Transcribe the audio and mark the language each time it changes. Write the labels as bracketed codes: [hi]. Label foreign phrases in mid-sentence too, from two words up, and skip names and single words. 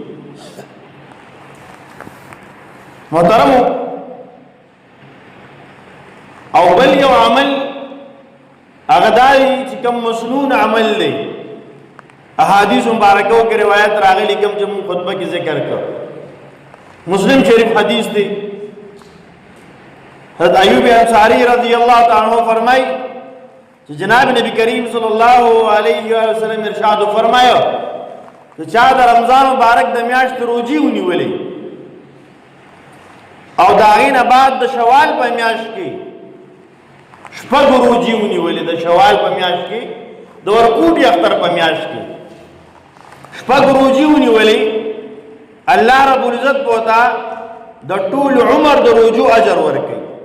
[ps] محترمو او بل یو عمل هغه دای چې کوم مسنون عمل دی، احادیث مبارکو کې روایت راغلي کوم چې موږ خطبه کې ذکر کړ. مسلم شریف حدیث دی، حضرت ایوب انصاری [ar] رضی اللہ تعالی عنہ [ur] فرمائی کہ جناب نبی کریم [ar] صلی اللہ علیہ وسلم [ur] ارشاد فرمایا کہ [ps] چا د رمضان مبارک د میاشت روزي ونیولې او د هغې نه بعد د شوال په میاشت کې 6 روزي ونیولې، د شوال په میاشت کې د ورکوټي اختر په میاشت کې شپږ روزي ونیولې الله رب العزت بوتا د ټول عمر د روزو اجر ورکړي.